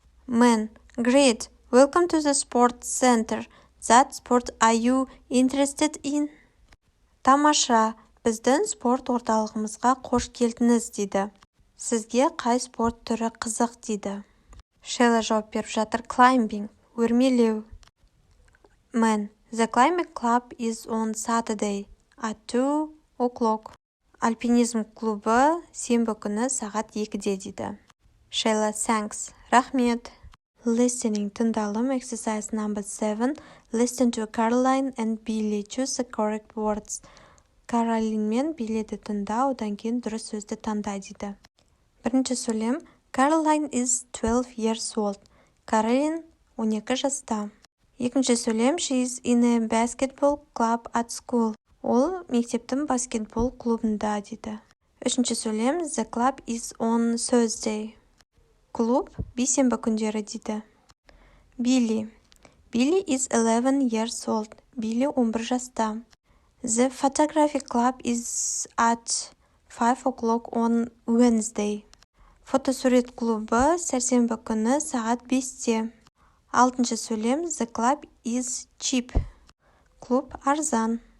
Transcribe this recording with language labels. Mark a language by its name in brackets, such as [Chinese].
[English] Man, great. Welcome to the sports center. That sport are you interested in? [Kazakh] Тамаша. Біздің спорт орталығымызға қош келдіңіз дейді. Сізге қай спорт түрі қызық дейді. Sheila жауап беріп жатыр. [English] Climbing. [Kazakh] Өрмелеу. [English] Man, the climbing club is on Saturday at 2 o'clock. [Kazakh] Альпинизм клубы сенбі күні сағат 2-де дейді. [English] Sheila, thanks. [Kazakh] Рахмет. [English] Listening. [Kazakh] Тыңдалым. [English] Exercise number 7. Listen to Caroline and Billy. Choose the correct words. [Kazakh] Каролин мен Билliді тыңда, одан кейін дұрыс сөзді таңда дейді. Бірінші сөйлем. [English] Caroline is 12 years old. [Kazakh] Каролин 12 жаста. Екінші сөйлем. [English] She is in a basketball club at school. [Kazakh] Ол мектептің баскетбол клубында дейді. Үшінші сөйлем. [English] The club is on Thursday. [Kazakh] Клуб бейсенбі күндері дейді. Billy. [English] Billy is 11 years old. [Kazakh] Billy 11 жаста. [English] The photography club is at 5 o'clock on Wednesday. [Kazakh] Фотосурет клубы сәрсенбі күні сағат 5-те. Алтыншы сөйлем. [English] The club is cheap. [Kazakh] Клуб арзан.